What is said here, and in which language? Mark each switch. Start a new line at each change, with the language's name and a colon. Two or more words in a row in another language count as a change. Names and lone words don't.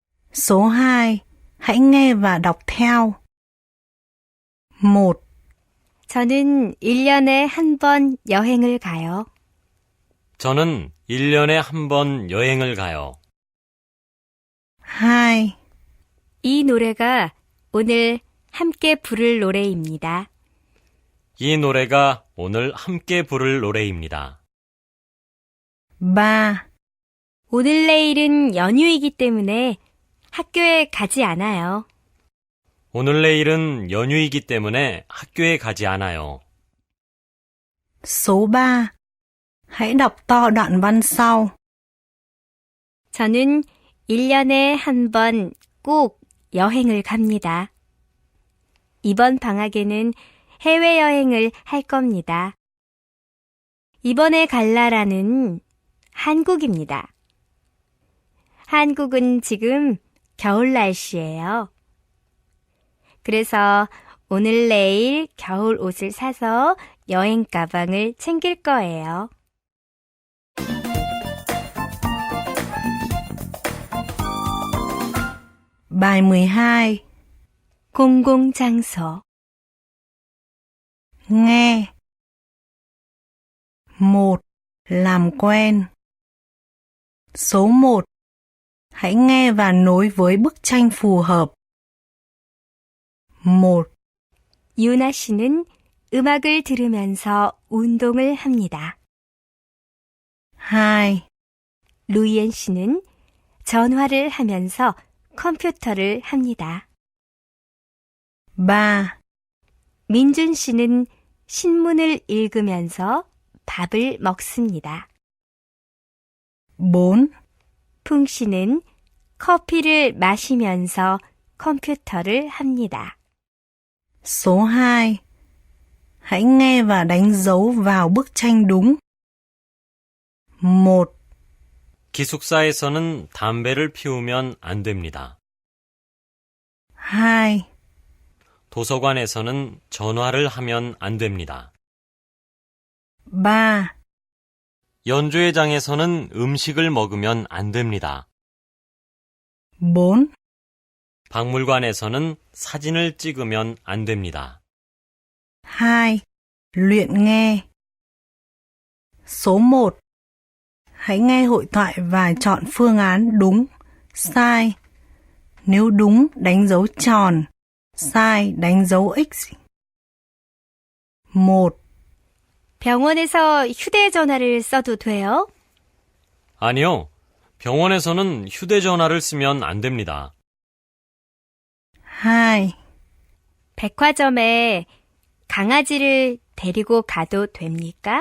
Vietnamese: Số 2. Hãy nghe và đọc theo. 1,
Korean: 저는 1년에 한 번 여행을 가요. 저는 1년에 한 번 여행을 가요.
Vietnamese: 2,
Korean: 이 노래가 오늘 함께 부를 노래입니다. 이 노래가 오늘 함께 부를 노래입니다.
Vietnamese: 3,
Korean: 오늘 내일은 연휴이기 때문에 학교에 가지 않아요. 오늘 내일은 연휴이기 때문에 학교에 가지 않아요.
Vietnamese: số 3. Hãy đọc to đoạn văn sau.
Korean: 저는 1년에 한 번 꼭 여행을 갑니다. 이번 방학에는 해외여행을 할 겁니다. 이번에 갈 나라는 한국입니다. 한국은 지금 겨울 날씨예요. 그래서 오늘 내일 겨울 옷을 사서 여행 가방을 챙길 거예요.
Vietnamese: Bài 12.
Korean: 공공장소.
Vietnamese: Nghe. 1. Làm quen. Số 1. Hãy nghe và nối với bức tranh phù hợp. 1,
Korean: 유나 씨는 음악을 들으면서 운동을 합니다.
Vietnamese: 2,
Korean: 루이엔 씨는 전화를 하면서 컴퓨터를 합니다.
Vietnamese: 3,
Korean: 민준 씨는 신문을 읽으면서 밥을 먹습니다.
Vietnamese: 4,
Korean: 풍 씨는 커피를 마시면서 컴퓨터를 합니다.
Vietnamese: số 2. Hãy nghe và đánh dấu vào bức tranh đúng. 1,
Korean: 기숙사에서는 담배를 피우면 안 됩니다.
Vietnamese: 2,
Korean: 도서관에서는 전화를 하면 안 됩니다.
Vietnamese: 3,
Korean: 연주회장에서는 음식을 먹으면 안 됩니다.
Vietnamese: 4,
Korean: 박물관에서는 사진을 찍으면 안 됩니다.
Vietnamese: 2. Luyện nghe. Số 1. Hãy nghe hội thoại và chọn phương án đúng, sai. Nếu đúng, đánh dấu tròn. Sai, đánh dấu X. 1,
Korean: 병원에서 휴대전화를 써도 돼요? 아니요. 병원에서는 휴대전화를 쓰면 안 됩니다.
Vietnamese: 2,
Korean: 백화점에 강아지를 데리고 가도 됩니까?